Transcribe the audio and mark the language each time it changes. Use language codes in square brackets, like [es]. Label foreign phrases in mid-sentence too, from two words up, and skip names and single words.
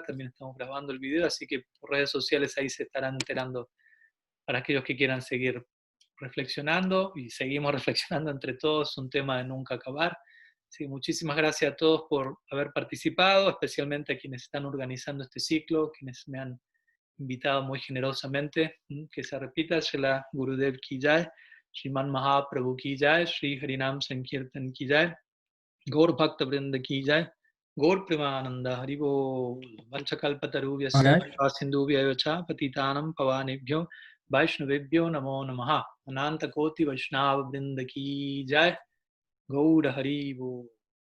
[es] También estamos grabando el video, así que por redes sociales ahí se estarán enterando para aquellos que quieran seguir reflexionando y seguimos reflexionando entre todos, un tema de nunca acabar. Sí, muchísimas gracias a todos por haber participado, especialmente a quienes están organizando este ciclo, quienes me han invitado muy generosamente. Que se repita, [sa] Srila Gurudev Ki Jai, Sriman Mahaprabhu Ki Jai, Sri Harinam Sankirtan Ki Jai, Gaur Bhakta Vrinda Ki Jai, Gaur Premananda Haribo, Vanchakalpatarubhyasya Sindhubhyayocha Patitanam Pavanebhyo Vaishnavebhyo Namo Namaha, Ananta Koti Vaishnava Vrinda Ki Jai, Gaur Haribo.